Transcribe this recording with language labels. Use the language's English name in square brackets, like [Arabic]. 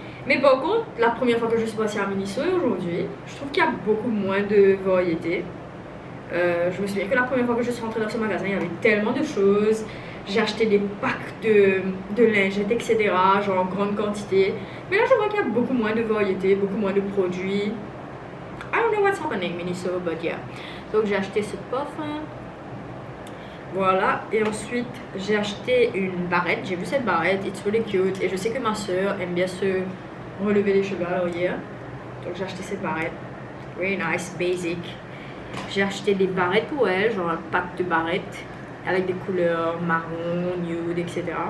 [French] Mais par contre, la première fois que je suis passée à Miniso aujourd'hui, je trouve qu'il y a beaucoup moins de variétés. Je me souviens que la première fois que je suis rentrée dans ce magasin, il y avait tellement de choses. J'ai acheté des packs de lingettes, etc. Genre en grande quantité. Mais là, je vois qu'il y a beaucoup moins de variétés, beaucoup moins de produits. [English] I don't know what's happening, Miniso, but yeah. [French] Donc j'ai acheté ce parfum. Voilà. Et ensuite, j'ai acheté une barrette. J'ai vu cette barrette, [English] it's really cute. [French] Et je sais que ma soeur aime bien se relever les cheveux à l'arrière. Donc j'ai acheté cette barrette. [English] Very nice, basic. [French] J'ai acheté des barrettes pour elle, genre un pack de barrettes avec des couleurs marron, nude, etc.